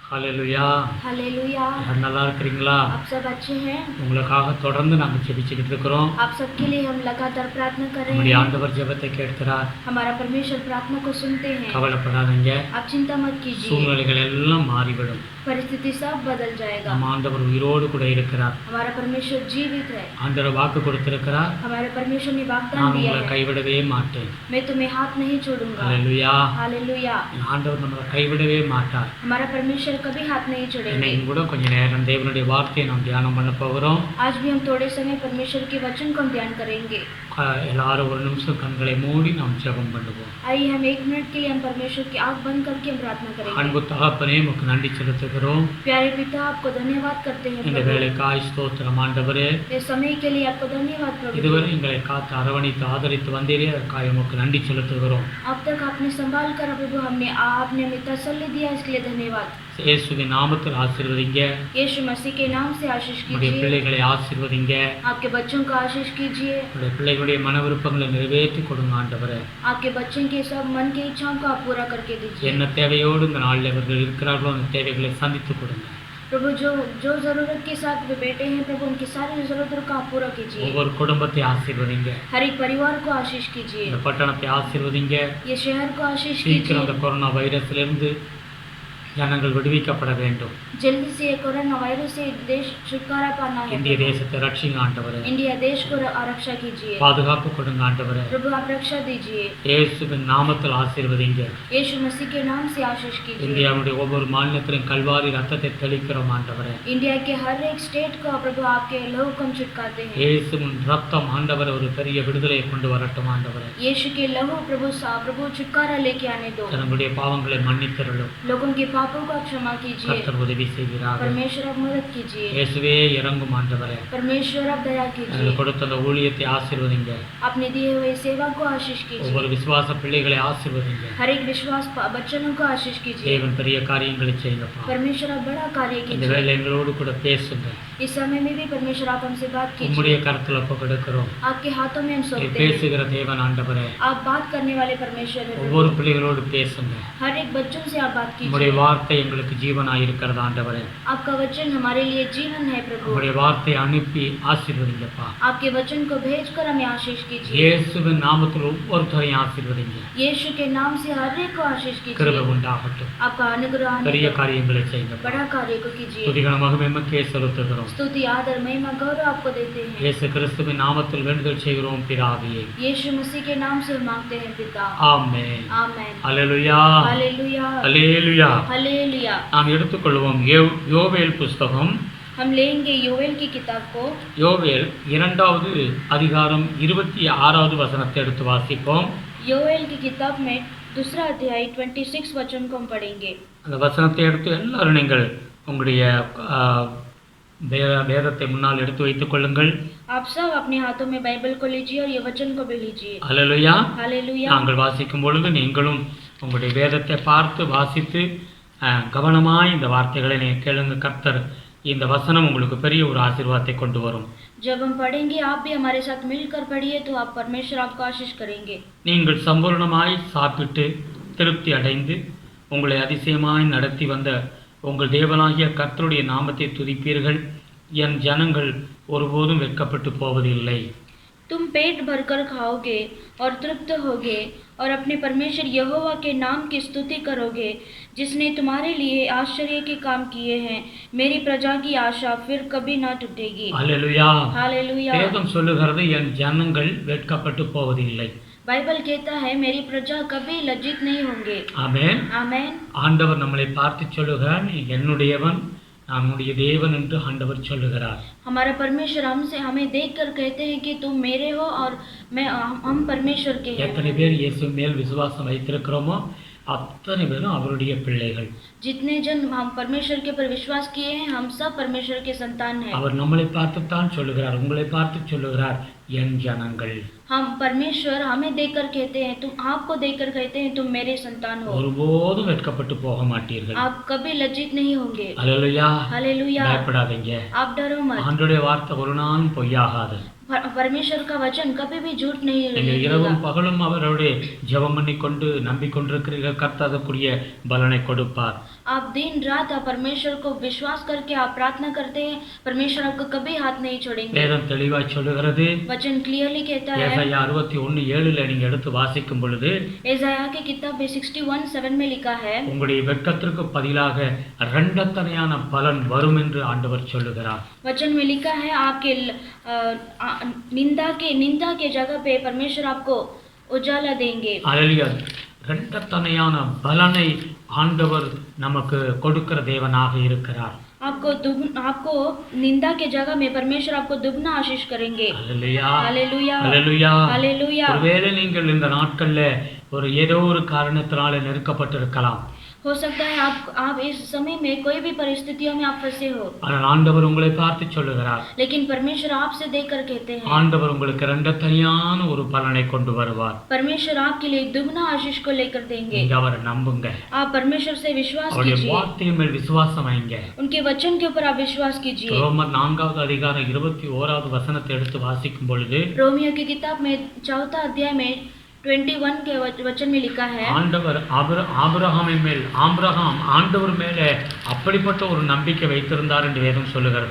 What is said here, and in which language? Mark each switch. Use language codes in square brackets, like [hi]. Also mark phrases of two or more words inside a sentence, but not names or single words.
[ta] ஹல்லேலூயா. [hi] हालेलुया। [ta] எல்லாரும் நல்லா இருக்கிறீங்களா? [hi] आप सब अच्छे हैं? [ta] உங்களுக்காக தொடர்ந்து நாங்கள் ஜெபிச்சுக்கிட்டு இருக்கிறோம். [hi] आप सबके लिए हम लगातार प्रार्थना कर रहे [ta] நம்முடைய [hi] हैं। [ta] ஆண்டவர் ஜெபத்தை கேட்கிறார். [hi] हमारा परमेश्वर प्रार्थना को सुनते हैं। [ta] கவலைப்படாதீங்க, [hi] आप चिंता मत कीजिए, [ta] சூழ்நிலைகள் எல்லாம் மாறிவிடும். [hi] परिस्थिति सब बदल जाएगा। [ta] நம்ம ஆண்டவர் உயிரோடு கூட இருக்கிறார். [hi] हमारा परमेश्वर जीवित है। [ta] ஆண்டவர் வாக்கு கொடுத்திருக்கிறார், [hi] हमारे परमेश्वर ने वाग्दान [ta] நான் [hi] दिया [ta] உங்களை [hi] है, [ta] கைவிடவே மாட்டேன். [hi] मैं तुम्हें हाथ नहीं छोड़ूंगा। [ta] ஹல்லேலூயா. [hi] हालेलुया। [ta] ஆண்டவர் நம்மளை கைவிடவே மாட்டார். [hi] हमारा परमेश्वर कभी हाथ नहीं छोड़ेंगे। [ta] இன்னைக்கு கூட கொஞ்ச நேரம் தேவனுடைய வார்த்தையை நாம் தியானம் பண்ண போகிறோம். [hi] आज भी हम थोड़े समय परमेश्वर के वचन को हम ध्यान करेंगे। [ta] எல்லாரும் ஒரு நிமிஷம் கண்களை மூடி நாம் ஜெபம் பண்ணுவோம். [hi] आइए हम 1 मिनट के लिए हम परमेश्वर की आंख बंद करके हम प्रार्थना करेंगे। [ta] அன்பு தகப்பனே, உமக்கு நன்றி செலுத்துகிறோம். [hi] प्यारे पिता, आपको धन्यवाद करते हैं [ta] இந்த [hi] प्रभु। [ta] வேளைக்காய் ஸ்தோத்திரம் ஆண்டவரே. [hi] इस समय के लिए आपको धन्यवाद प्रभु। [ta] இதுவரை எங்களை காத்து அரவணைத்து ஆதரித்து வந்தீரே, அதற்காக உமக்கு நன்றி செலுத்துகிறோம். [hi] अब तक आपने संभाल कर प्रभु आपने हमें तसल्ली दिया, इसके लिए धन्यवाद। [ta] இயேசுவின் நாமத்தில் ஆசீர்வதிங்க. [hi] यीशु मसीह के नाम से आशीष [ta] உங்களுடைய [hi] कीजिए। [ta] பிள்ளைகளை ஆசீர்வதிங்க. [hi] आपके बच्चों को आशीष कीजिए। [ta] உங்களுடைய பிள்ளைகளுடைய மன விருப்பங்களை நிறைவேற்றி கொடுங்க ஆண்டவரே. [hi] आपके बच्चों के सब मन की इच्छाओं को आप पूरा करके दीजिए। [ta] என்ன தேவையோடு இந்த நாளில் இவர்கள் இருக்கிறார்களோ அந்த தேவைகளை சந்தித்து கொடுங்க. [hi] प्रभु जो जो जरूरत के साथ वे बैठे हैं प्रभु, उनकी सारी जरूरतों को आप पूरा कीजिए। [ta] ஒவ்வொரு குடும்பத்தை ஆசீர்வதிங்க. [hi] हर एक परिवार को आशीष कीजिए। [ta] இந்த பட்டணத்தை ஆசீர்வதிங்க. [hi] ये शहर को आशीष [ta] சீக்கிரம் [hi] कीजिए। [ta] அந்த கொரோனா வைரஸிலிருந்து ஜனங்கள் விடுவிக்கப்பட வேண்டும். [hi] जल्दी से कोरोना वायरस से देश छुटकारा पाना है। [ta] இந்திய தேசத்தை ரட்சிங்க ஆண்டவரே. [hi] इंडिया देश को आरक्षा कीजिए। [ta] பாதுகாப்பு கொடுங்க ஆண்டவரே. [hi] प्रभु आप रक्षा दीजिए। [ta] இயேசுவின் நாமத்தில் ஆசீர்வதிங்க. [hi] यीशु मसीह के नाम से आशीष कीजिए। [ta] இந்தியாவுடைய ஒவ்வொரு மாநிலத்திலும் கல்வாரி ரத்தத்தை தெளிக்கிறோம் ஆண்டவரே. [hi] इंडिया के हर एक स्टेट को प्रभु आपके लहू को हम छिटकाते हैं। [ta] இயேசுவின் ரத்தம் ஆண்டவரே ஒரு பெரிய விடுதலையை கொண்டு வரட்டும் ஆண்டவரே. [hi] यीशु के लहू प्रभु छुटकारा लेके आने दो। [ta] நம்முடைய பாவங்களை மன்னித்தருளும். [hi] लोगों के पापों को क्षमा कीजिए। [ta] கர்த்தர் உதவி செய்கிறார். [hi] परमेश्वर आप मदद कीजिए। [ta] இயேசுவே இறங்கும் ஆண்டவரே. [hi] परमेश्वर आप दया [ta] எனக்கு [hi] कीजिए। [ta] கொடுத்த அந்த ஊழியத்தை ஆசீர்வதிங்க. [hi] अपने दिए हुए सेवा को आशीष कीजिए। [ta] ஒவ்வொரு விசுவாச பிள்ளைகளை ஆசீர்வதிங்க. [hi] हर एक विश्वास बच्चों को आशीष कीजिए। [ta] தேவன் பெரிய காரியங்களை செய்யுங்கப்பா. [hi] परमेश्वर आप बड़ा कार्य [ta] இந்த [hi] कीजिए। [ta] வேளை எங்களோடு கூட பேசுங்க. [hi] इस समय में भी परमेश्वर आप हमसे बात [ta] உம்முடைய [hi] कीजिए। [ta] கரத்தில் ஒப்பு கொடுக்கிறோம். [hi] आपके हाथों में हम [ta] நீ [hi] सौंपते हैं। [ta] பேசுகிற தேவன் ஆண்டவரே. [hi] आप बात करने वाले परमेश्वर हैं [ta] ஒவ்வொரு [hi] प्रभु। [ta] பிள்ளைகளோடு பேசுங்க. [hi] हर एक बच्चों से आप बात [ta] உம்முடைய [hi] कीजिए। [ta] வார்த்தை எங்களுக்கு ஜீவனாய் இருக்கிறது ஆண்டவரே. [hi] आपका वचन हमारे लिए जीवन है प्रभु। [ta] உம்முடைய வார்த்தை அனுப்பி ஆசீர்வதிங்கப்பா. [hi] आपके वचन को भेजकर हमें आशीष कीजिए। [ta] இயேசுவின் நாமத்தில் ஒவ்வொருத்தரையும் ஆசீர்வதிங்க. [hi] यीशु के नाम से हर एक को आशीष [ta] கிருபை [hi] कीजिए। [ta] உண்டாகட்டும். [hi] आपका अनुग्रह आने [ta] பெரிய [hi] दो। [ta] காரியங்களை செய்யுங்க. [hi] बड़ा कार्य को कीजिए। [ta] துதிகணமாக மெமக்கே செலுத்துகிறோம். [hi] स्तुति आदर महिमा गौरव आपको देते हैं। [ta] இயேசு கிறிஸ்துவின் நாமத்தில் வேண்டுதல் செய்கிறோம் பிதாவே. [hi] यीशु मसीह के नाम से मांगते हैं पिता। [ta] ஆமென். [hi] आमेन। [ta] அல்லேலூயா. [hi] हालेलुया। [ta] அல்லேலூயா. [hi] हालेलुया। [ta] நாம் எடுத்துக்கொள்வோம் யோவேல் புஸ்தகம். [hi] हम लेंगे योवेल की किताब को। [ta] யோவேல் 2வது அதிகாரம் 26வது வசனத்தை எடுத்து வாசிப்போம். [hi] योवेल की किताब में 2 अध्याय 26 वचन को हम पढ़ेंगे। [ta] அந்த வசனத்தை எடுத்து எல்லாரும் நீங்கள் உங்களுடைய வேதத்தை முன்னால் எடுத்து வைத்துக் கொள்ளுங்கள். [hi] आप सब अपने हाथों में बाइबल को लीजिए और ये वचन को भी लीजिए। [ta] அல்லேலூயா. [hi] हालेलुया। [ta] நாங்கள் வாசிக்கும் பொழுது நீங்களும் உங்களுடைய வேதத்தை பார்த்து வாசித்து கவனமாய் இந்த வார்த்தைகளை நீங்கள் கேளுங்க. கர்த்தர் இந்த வசனம் உங்களுக்கு பெரிய ஒரு ஆசீர்வாதத்தை கொண்டு வரும். [hi] जब हम पढ़ेंगे आप भी हमारे साथ मिलकर पढ़िए तो आप परमेश्वर आपको आशीष करेंगे। [ta] நீங்கள் சம்பூர்ணமாய் சாப்பிட்டு திருப்தி அடைந்து உங்களை அதிசயமாய் நடத்தி வந்த உங்கள் தேவனாகிய கர்த்தருடைய நாமத்தை துதிப்பீர்கள். என் ஜனங்கள் ஒருபோதும் வெட்கப்பட்டு போவதில்லை. [hi] तुम पेट भरकर खाओगे और तृप्त होगे और अपने परमेश्वर यहोवा के नाम की स्तुति करोगे, जिसने तुम्हारे लिए आश्चर्य के काम किए हैं। मेरी प्रजा की आशा फिर कभी ना टूटेगी। [ta] அல்லேலூயா. [hi] हालेलुया। [ta] வேதம் சொல்லுகிறது என் ஜனங்கள் வெட்கப்பட்டு போவதில்லை. [hi] बाइबल कहता है मेरी प्रजा कभी लज्जित नहीं होंगे। [ta] ஆமென். [hi] आमेन। [ta] ஆண்டவர் நம்மளை பார்த்து சொல்லுகிறார், நீ என்னுடையவன், நான் உன்னுடைய தேவன் என்று ஆண்டவர் சொல்லுகிறார். [hi] हमारा परमेश्वर हमसे हमें देखकर कहते हैं कि तुम मेरे हो और हम परमेश्वर के हैं। [ta] எத்தனை பேர் இயேசு மேல் விசுவாசம் வைத்திருக்கிறோமோ அத்தனை பேரும் அவருடைய பிள்ளைகள். [hi] जितने जन हम परमेश्वर के पर विश्वास किए हैं हम सब परमेश्वर के संतान हैं। [ta] அவர் நம்மளை பார்த்துத்தான் சொல்லுகிறார், உங்களை பார்த்து சொல்லுகிறார் என் ஜனங்கள். [hi] हम परमेश्वर हमें देखकर कहते हैं, तुम आपको देखकर कहते हैं तुम मेरे संतान हो। [ta] ஒருபோதும் வெட்கப்பட்டு போக மாட்டீர்கள். [hi] आप कभी लज्जित नहीं होंगे। [ta] அல்லேலூயா. [hi] हालेलुया। [ta] பயப்படாதீங்க. [hi] आप डरो मत। [ta] ஆண்டவருடைய வார்த்தை ஒரு நாளும் பொய்யாகாது. [hi] परमेश्वर का वचन कभी भी झूठ नहीं [ta] நீங்கள் [hi] रहेगा। [ta] இரவும் பகலும் அவருடைய ஜெபம் பண்ணி கொண்டு நம்பிக்கொண்டிருக்கிறீர்கள். கர்த்தர் அதற்குரிய பலனை கொடுப்பார். [hi] आप दिन रात आप परमेश्वर को विश्वास करके आप प्रार्थना करते हैं, परमेश्वर आपको कभी हाथ नहीं छोड़ेंगे। [ta] வேதம் தெளிவாய் சொல்லுகிறது. [hi] वचन क्लियरली कहता है, [ta] ஏசாயா 61:7 நீங்க எடுத்து வாசிக்கும் பொழுது [hi] एसाया की किताब में 61:7 में लिखा है, [ta] உங்களுடைய வெட்கத்திற்கு பதிலாக இரண்டத்தனையான பலன் வரும் என்று ஆண்டவர் சொல்லுகிறார். [hi] वचन में लिखा है आपके निंदा के जगह पे परमेश्वर आपको उजाला देंगे। [ta] அல்லேலூயா. இரண்டத்தனையான பலனை ஆண்டவர் நமக்கு கொடுக்கிற தேவனாக இருக்கிறார். [hi] आपको निंदा के जगह में परमेश्वर आपको दुगना आशीष करेंगे। [ta] அல்லேலூயா. [hi] हालेलुया [ta] அல்லேலூயா. [hi] हालेलुया। [ta] ஒருவேளை நீங்கள் இந்த நாட்கள்ல ஏதோ ஒரு காரணத்தினால நெருக்கப்பட்டிருக்கலாம். [hi] हो सकता है आप इस समय में कोई भी परिस्थितियों में आप फंसे हो, [ta] ஆனால் ஆண்டவர் உங்களை பார்த்து சொல்லுகிறார். [hi] लेकिन परमेश्वर आपसे देखकर कहते हैं, [ta] ஆண்டவர் உங்களுக்கு இரண்டத்தனையான ஒரு பலனை கொண்டு வருவார். [hi] परमेश्वर आपके लिए दुगना आशीष को लेकर देंगे। [ta] நீங்க அவரை நம்புங்க. [hi] आप परमेश्वर से विश्वास [ta] அவருடைய [hi] कीजिए, [ta] வார்த்தையின் மேல் விசுவாசம் வைங்க. [hi] उनके वचन के ऊपर आप विश्वास कीजिए। [ta] ரோமர் 4:21 எடுத்து வாசிக்கும் பொழுது [hi] रोमियो की किताब में 4 अध्याय में 21 के वचन में लिखा है, [ta] ஆண்டவர் ஆபிரகாம் ஆண்டவர் மேலே அப்படிப்பட்ட ஒரு நம்பிக்கை வைத்திருந்தார் என்று வேதம் சொல்லுகிறது.